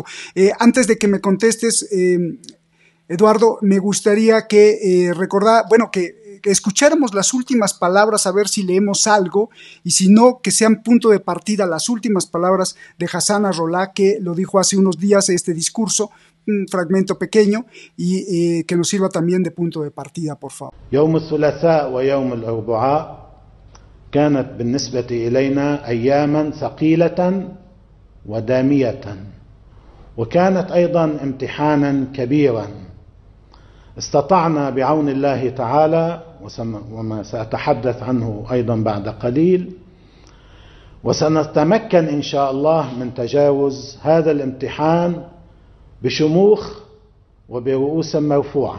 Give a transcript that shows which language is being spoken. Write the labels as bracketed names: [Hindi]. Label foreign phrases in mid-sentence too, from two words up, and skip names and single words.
[Spanish] Antes de que me contestes, Eduardo, me gustaría que que escucháramos las últimas palabras, a ver si leemos algo, y si no, que sean punto de partida las últimas palabras de Hassan Nasrallah, que lo dijo hace unos días, este discurso, un fragmento pequeño, y que nos sirva también de punto de partida, por favor. [Arabic] يوم الثلاثاء ويوم الأربعاء كانت بالنسبة إلينا أياما ثقيلة ودامية، وكانت أيضا امتحانا كبيرا. استطعنا بعون الله تعالى، وما سأتحدث عنه أيضا بعد قليل، وسنتمكن إن شاء الله من تجاوز هذا الامتحان بشموخ وبرؤوس مرفوعة.